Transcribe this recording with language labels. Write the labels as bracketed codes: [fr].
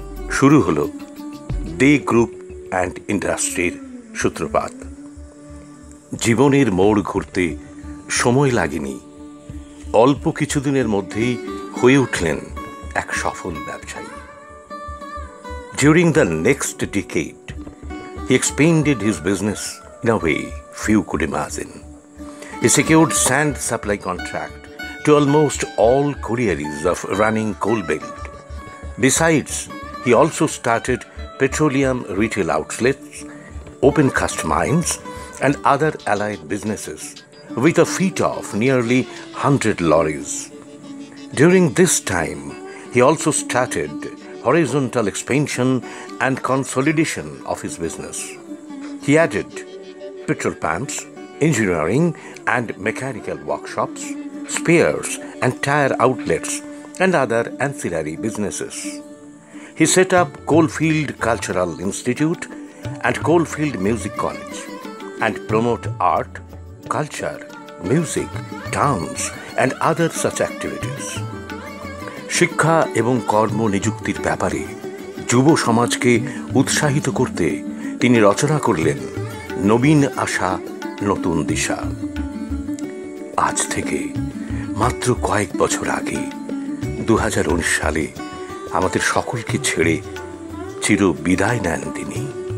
[bn] শুরু হলো দে group and ইন্ডাস্ট্রির সূত্রপাত। জীবনের মোড় ঘুরতে সময় লাগেনি, অল্প কিছুদিনের মধ্যেই হয়ে উঠলেন এক সফল ব্যবসায়ী। [en] During the next decade, he expanded his business in a way few could imagine. He secured sand supply contract to almost all collieries of running coal belt. Besides, he also started petroleum retail outlets, open cast mines, and other allied businesses with a fleet of nearly 100 lorries. During this time, he also started horizontal expansion and consolidation of his business. He added petrol pumps, engineering and mechanical workshops, spares and tire outlets, and other ancillary businesses. He set up Coalfield Cultural Institute and Coalfield Music College and promote art, culture, music, dance, and other such activities. [bn] শিক্ষা এবং কর্ম নিযুক্তির ব্যাপারে যুব সমাজকে উৎসাহিত করতে তিনি রচনা করলেন নবীন আশা নতুন দিশা। আজ থেকে মাত্র কয়েক বছর আগে 2019 সালে আমাদের সকলকে ছেড়ে চির বিদায় নেন তিনি।